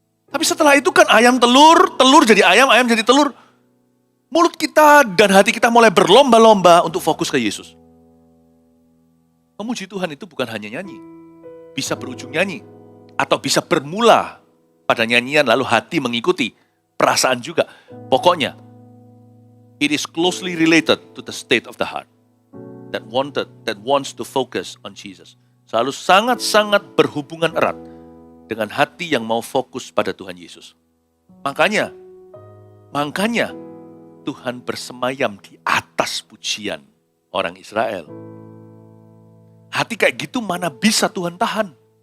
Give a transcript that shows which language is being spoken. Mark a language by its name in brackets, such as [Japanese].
[Indonesian] Tapi setelah itu kan ayam telur, telur jadi ayam jadi telur. Mulut kita dan hati kita mulai berlomba-lomba untuk fokus ke Yesus. Memuji Tuhan itu bukan hanya nyanyi. Bisa berujung nyanyi. Atau bisa bermula pada nyanyian lalu hati mengikuti, perasaan juga. Pokoknya, [English] it is closely related to the state of the heart that wants to focus on Jesus. [Indonesian] Selalu sangat-sangat berhubungan erat dengan hati yang mau fokus pada Tuhan Yesus. Makanya Tuhan bersemayam di atas pujian orang Israel. Hati kayak gitu mana bisa Tuhan tahan?